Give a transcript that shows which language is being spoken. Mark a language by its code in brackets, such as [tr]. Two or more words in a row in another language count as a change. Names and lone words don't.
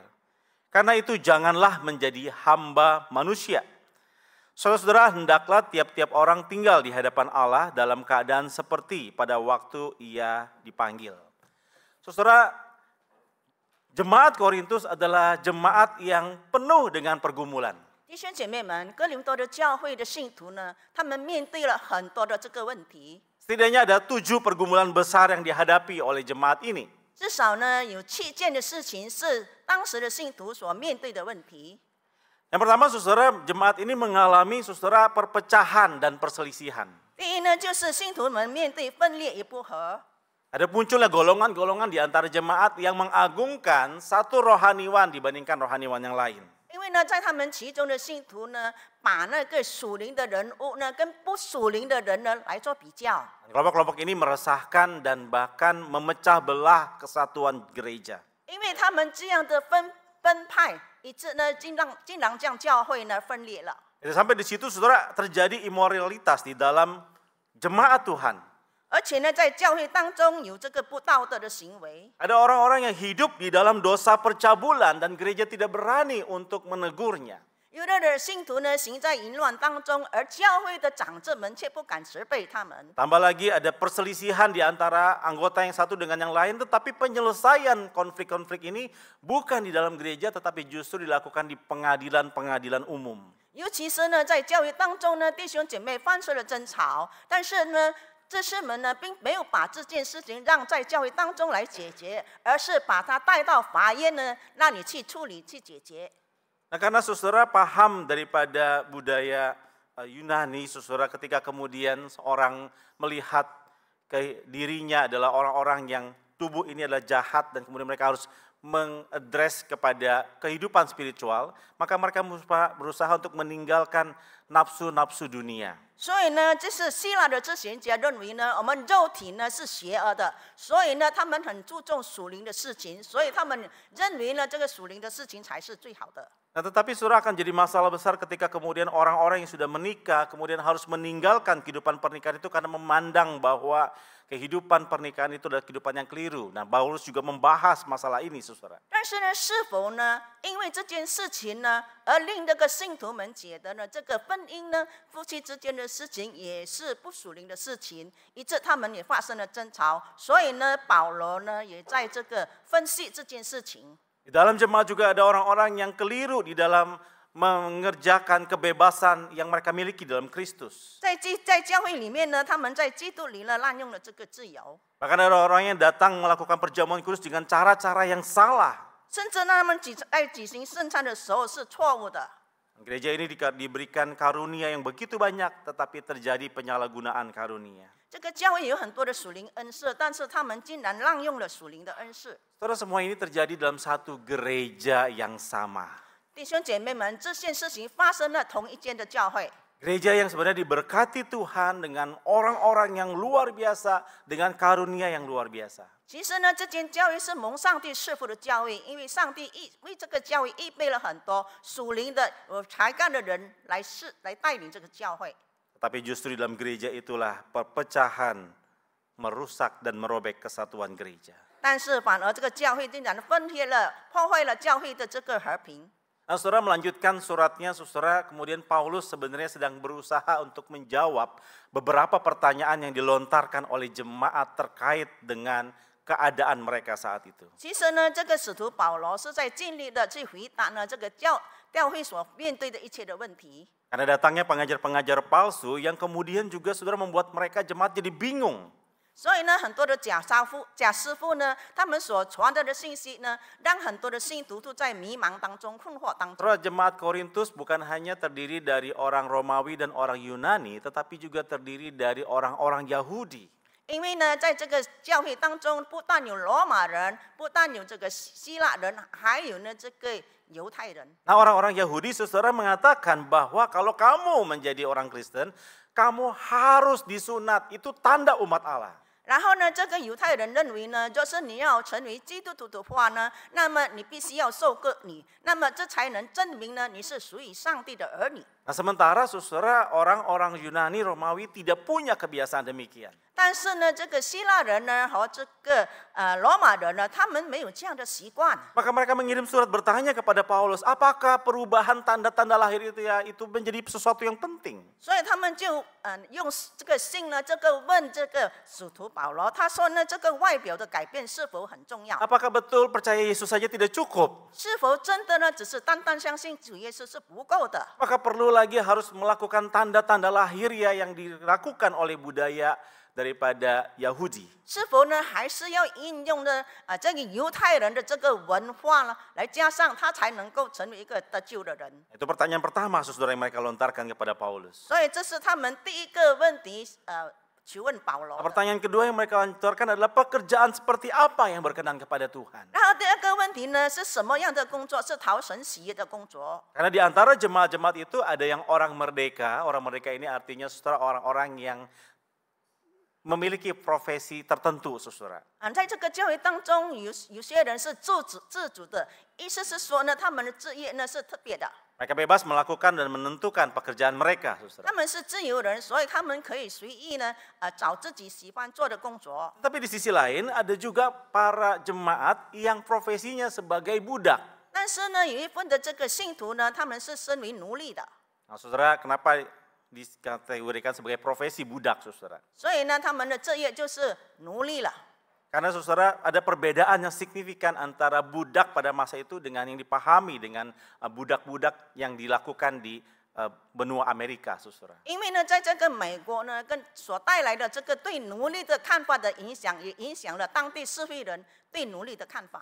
[id] Karena itu janganlah menjadi hamba manusia. Saudara-saudara, hendaklah tiap-tiap orang tinggal di hadapan Allah dalam keadaan seperti pada waktu ia dipanggil. Saudara, jemaat Korintus adalah jemaat yang penuh dengan pergumulan. [zh] 弟兄姐妹们，哥林多的教会的信徒呢，他们面对了很多的这个问题。 [id] Setidaknya ada 7 pergumulan besar yang dihadapi oleh jemaat ini. [zh] 至少呢，有7件的事情是当时的信徒所面对的问题。 [id] Yang pertama, saudara, jemaat ini mengalami saudara perpecahan dan perselisihan. [zh] 第一呢，就是信徒们面对分裂与不和。 [id] Ada munculnya golongan-golongan di antara jemaat yang mengagungkan satu rohaniwan dibandingkan rohaniwan yang lain. [zh] 因为呢，在他们其中的信徒呢，把那个属灵的人物呢，跟不属灵的人呢来做比较。 [id] Kelompok-kelompok ini meresahkan dan bahkan memecah belah kesatuan gereja. [zh] 因为他们这样的分派，以致呢，竟然将教会呢分裂了。 [id] Sampai di situ saudara terjadi imoralitas di dalam jemaat Tuhan. [zh] 而且呢，在教会当中有这个不道德的行为。 [id] Ada orang-orang yang hidup di dalam dosa percabulan dan gereja tidak berani untuk menegurnya. [zh] 有的信徒呢行在淫乱当中，而教会的长者们却不敢责备他们。 [id] Tambah lagi ada perselisihan di antara anggota yang satu dengan yang lain, tetapi penyelesaian konflik-konflik ini bukan di dalam gereja tetapi justru dilakukan di pengadilan-pengadilan umum. [zh] 尤其是呢，在教会当中呢，弟兄姐妹发生了争吵，但是呢，这些们呢，并没有把这件事情让在教会当中来解决，而是把它带到法院呢，那里去处理、去解决。 [id] Nah, karena saudara paham daripada budaya Yunani, saudara, ketika kemudian seorang melihat dirinya adalah orang-orang yang tubuh ini adalah jahat dan kemudian mereka harus mengadres kepada kehidupan spiritual, maka mereka berusaha untuk meninggalkan nafsu-nafsu dunia. [zh] 所以呢，这是希腊的哲学家认为呢，我们肉体呢是邪恶的，所以呢，他们很注重属灵的事情，所以他们认为呢，这个属灵的事情才是最好的。 [id] Nah, tetapi saudara akan jadi masalah besar ketika kemudian orang-orang yang sudah menikah kemudian harus meninggalkan kehidupan pernikahan itu karena memandang bahwa kehidupan pernikahan itu adalah kehidupan yang keliru. Nah, Paulus juga membahas masalah ini, saudara. [zh] 但是呢，是否呢，因为这件事情呢，而令这个信徒们觉得呢，这个婚姻呢，夫妻之间的事情也是不属灵的事情，以致他们也发生了争吵。所以呢，保罗呢，也在这个分析这件事情。 [id] Di dalam jemaat juga ada orang-orang yang keliru di dalam mengerjakan kebebasan yang mereka miliki dalam Kristus. [zh] 在教会里面呢，他们在基督里呢滥用了这个自由， [id] Bahkan ada orang yang datang melakukan perjamuan kudus dengan cara-cara yang salah. [zh] 甚至他们在举行圣餐的时候是错误的。 [id] Gereja ini diberikan karunia yang begitu banyak, tetapi terjadi penyalahgunaan karunia. [zh] 这个教会有很多的属灵恩赐，但是他们竟然滥用了属灵的恩赐。 [id] Saudara, semua ini terjadi dalam satu gereja yang sama. [zh] 弟兄姐妹们，这件事情发生了同一间的教会。 [id] Gereja yang sebenarnya diberkati Tuhan dengan orang-orang yang luar biasa, dengan karunia yang luar biasa. [zh] 其实呢，这间教会是蒙上帝赐福的教会，因为上帝为这个教会预备了很多属灵的才干的人来带领这个教会。 [id] Tetapi justru di dalam gereja itulah perpecahan merusak dan merobek kesatuan gereja. [zh] 但是反而这个教会竟然分裂了，破坏了教会的这个和平。 [id] Nah, saudara melanjutkan suratnya, saudara, kemudian Paulus sebenarnya sedang berusaha untuk menjawab beberapa pertanyaan yang dilontarkan oleh jemaat terkait dengan keadaan mereka saat itu. [zh] 其实呢，这个使徒保罗是在尽力的去回答呢这个教会所面对的一切的问题。 [id] Karena datangnya pengajar-pengajar palsu yang kemudian juga saudara membuat mereka jemaat jadi bingung. [zh] 所以呢，很多的假师傅呢，他们所传达的信息呢，让很多的信徒都在迷茫当中、困惑当中。 [id] Saudara, jemaat Korintus bukan hanya terdiri dari orang Romawi dan orang Yunani, tetapi juga terdiri dari orang-orang Yahudi. [zh] 因为呢，在这个教会当中，不但有罗马人，不但有这个希腊人，还有呢这个犹太人。 [id] Nah, orang-orang Yahudi saudara mengatakan bahwa kalau kamu menjadi orang Kristen, kamu harus disunat, itu tanda umat Allah. [zh] 然后呢，这个犹太人认为呢，就是你要成为基督徒的话呢，那么你必须要受割礼，那么这才能证明呢你是属于上帝的儿女。 [id] Nah, sementara saudara orang-orang Yunani Romawi tidak punya kebiasaan demikian. [zh] 但是呢，这个希腊人呢和这个罗马人呢，他们没有这样的习惯。 [id] Maka mereka mengirim surat bertanya kepada Paulus, apakah perubahan tanda-tanda lahir itu menjadi sesuatu yang penting? [zh] 所以他们就用这个信呢，这个问这个使徒保罗，他说呢，这个外表的改变是否很重要？ [id] Apakah betul percaya Yesus saja tidak cukup? [zh] 是否真的呢，只是单单相信主耶稣是不够的？ [id] Maka perlu lagi harus melakukan tanda-tanda lahir ya yang dilakukan oleh budaya daripada Yahudi. [zh] 是否呢，还是要应用呢这个犹太人的这个文化呢，来加上他才能够成为一个得救的人？ [id] Itu pertanyaan pertama saudara yang mereka lontarkan kepada Paulus. [zh] 所以这是他们第一个问题去问保罗的。 [id] Pertanyaan kedua yang mereka lontarkan adalah pekerjaan seperti apa yang berkenan kepada Tuhan. [zh] 然后第二个问题呢，是什么样的工作是讨神喜悦的工作？ [id] Karena di antara jemaat-jemaat itu ada yang orang merdeka. Orang merdeka ini artinya saudara orang-orang yang memiliki profesi tertentu, saudara. [zh] 在这个教会当中，有些人是自主的，意思是说呢，他们的职业呢是特别的。 [id] Mereka bebas melakukan dan menentukan pekerjaan mereka, saudara. [zh] 他们是自由人，所以他们可以随意呢找自己喜欢做的工作。 [id] Tapi di sisi lain ada juga para jemaat yang profesinya sebagai budak. [zh] 但是呢，有一份的这个信徒呢，他们是身为奴隶的。 [id] Nah, saudara, kenapa dikategorikan sebagai profesi budak, saudara? [zh] 所以呢，他们的职业就是奴隶了。 [id] Karena saudara ada perbedaan yang signifikan antara budak pada masa itu dengan yang dipahami dengan budak-budak yang dilakukan di benua Amerika, saudara. [zh] 因为呢，在这个美国呢，跟所带来的这个对奴隶的看法的影响，也影响了当地社会人对奴隶的看法。